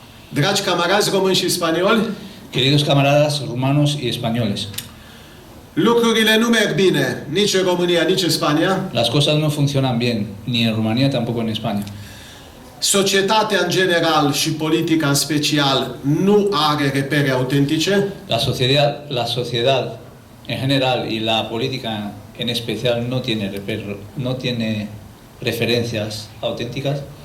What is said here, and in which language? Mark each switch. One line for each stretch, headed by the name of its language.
Romanian: Dragi camarazi români și spanioli,
Spanish: Queridos camaradas rumanos y españoles,
Romanian: lucrurile nu merg bine nici în România, nici în Spania.
Spanish: las cosas no funcionan bien, ni en Rumanía tampoco en España.
Romanian: Societatea în general și politica în special nu are repere autentice.
Spanish: La sociedad en general y la política en especial no tiene referencias auténticas.